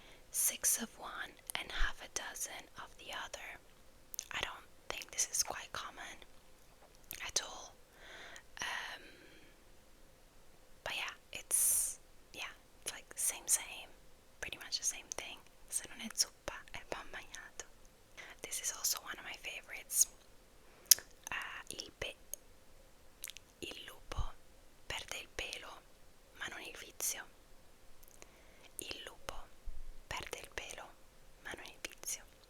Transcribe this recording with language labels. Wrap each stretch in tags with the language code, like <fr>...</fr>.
<en>six of one and half a dozen of the other. I don't think this is quite common at all. Um, but it's like same, pretty much the same thing.</en> <it>Se non è zuppa è pan bagnato.</it> <en>This is also one of my favorites.</en> <it>Il lupo perde il pelo, ma non il vizio. Il lupo perde il pelo, ma non il vizio.</it>